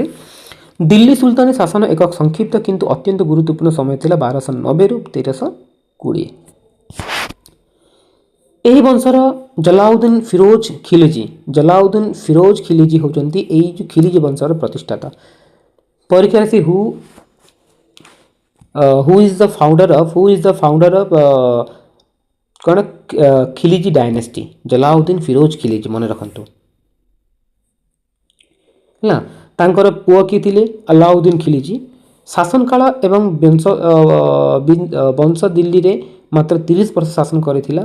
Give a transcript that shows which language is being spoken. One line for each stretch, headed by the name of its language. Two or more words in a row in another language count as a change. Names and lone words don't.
Odia: ଦିଲ୍ଲୀ ସୁଲତାନୀ ଶାସନ ଏକ ସଂକ୍ଷିପ୍ତ କିନ୍ତୁ ଅତ୍ୟନ୍ତ ଗୁରୁତ୍ୱପୂର୍ଣ୍ଣ ସମୟ ଥିଲା 1290ରୁ 1320। ଏହି ବଂଶର ଜଲାଉଦ୍ଦିନ ଫିରୋଜ ଖିଲିଜି ହେଉଛନ୍ତି ଏଇ ଯେଉଁ ଖିଲିଜି ବଂଶର ପ୍ରତିଷ୍ଠାତା। ପରୀକ୍ଷାରେ ସେ
English: who is the founder of କ'ଣ ଖିଲିଜି ଡାଇନେଷ୍ଟି?
Odia: ଜଲାଉଦ୍ଦିନ ଫିରୋଜ ଖିଲିଜି, ମନେ ରଖନ୍ତୁ ହେଲା। ତାଙ୍କର ପୁଅ କିଏ ଥିଲେ? ଆଲାଉଦ୍ଦିନ ଖିଲିଜି। ଶାସନ କାଳ ଏବଂ ବଂଶ ଦିଲ୍ଲୀରେ ମାତ୍ର 30 ବର୍ଷ ଶାସନ କରିଥିଲା।